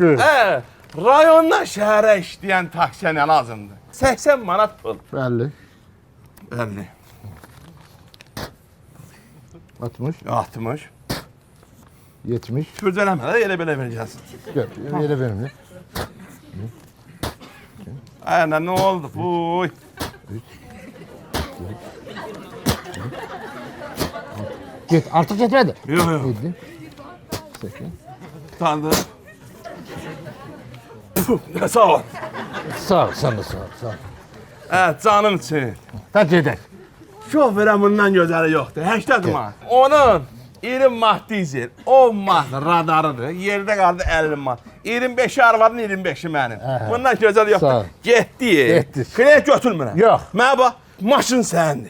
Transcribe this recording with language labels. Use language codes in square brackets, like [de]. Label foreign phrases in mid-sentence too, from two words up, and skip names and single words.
[az] Rayondan şəhərə işləyən taksiyə nə lazımdır? 80 manat pul. 50. 50. 60. 60. 70. Kürdələmə də elə belə verəcəksin. Elə verim. [tr] Aynen ne oldu? Uy. Git, artık getmədi. Yok. 7. 8. [az] Tanıdım. Sağ ol. [tr] Sağ ol, sen de sağ ol. Evet, canım için. [az] Hadi gedək. Şoförə bundan gözəli yoxdur. 80 manat. Onun 20 manat dizel, 10 manat radarıdır. Yerdə qaldı 50 manat. 25 arvadın 25'i mənim. Bundan gözəl yoxdur. Getdi. Klient götürmürəm. Yox. Mənə bax, maşın səndir.